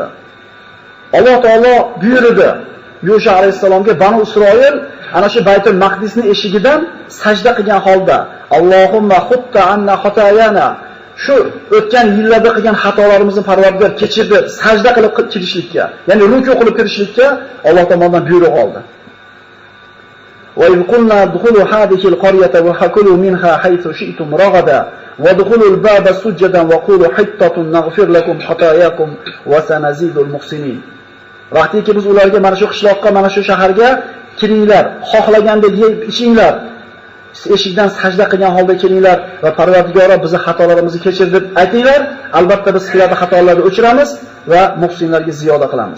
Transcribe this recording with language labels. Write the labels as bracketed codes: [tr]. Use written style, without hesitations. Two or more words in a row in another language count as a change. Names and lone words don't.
[uz] Alloh taolo buyurdi Yusha alayhisalomga, Banu Isroil ana shu Baytul Maqdisni eshigidan sajda qilgan holda, [ar] اللهم حط عنا خطايانا, [uz] shu o'tgan yillarda qilgan xatolarimizni Parvardigor kechirdi, sajda qilib kirishlikka, ya'ni ruku qilib kirishlikka Alloh tomonidan buyruq oldi. [ar] وَإِذْ قُلْنَا ادْخُلُوا هَٰذِهِ الْقَرْيَةَ وَكُلُوا مِنْهَا حَيْثُ شِئْتُمْ رَغَدًا وَادْخُلُوا الْبَابَ سُجَّدًا وَقُولُوا حِطَّةٌ نَغْفِرْ لَكُمْ خَطَايَاكُمْ وَسَنَزِيدُ الْمُحْسِنِينَ. [uz] Vaqtiki biz ularga mana shu qishloqqa, mana shu shaharga kiringlar, xohlagandek yeb ichinglar, eshikdan sajda qilgan holda kiringlar va Parvardigor bizni xatolarimizni kechir deb aytinglar. Albatta biz sizlarning xatolarni o'chiramiz va muhsinlarga ziyoda qilamiz.